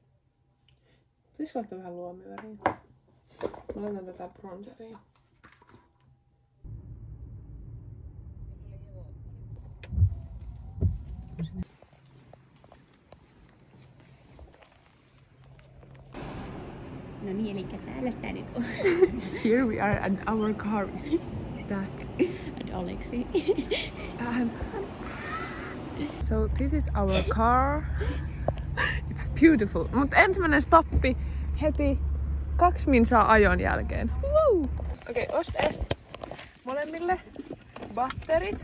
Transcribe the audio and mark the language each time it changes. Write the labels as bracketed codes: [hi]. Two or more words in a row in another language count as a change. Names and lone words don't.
[fi] Pitäisikö laittaa vähän luomiväriä? Mä laitan tätä bronzeria. No niin, eli täällä sitä nyt on. [en] Here we are and our car is back. And Aleksi. So this is our car. It's beautiful. [fi] Mutta ensimmäinen stoppi heti 2 minsaa ajon jälkeen. Okei, ost-est molemmille. Batterit.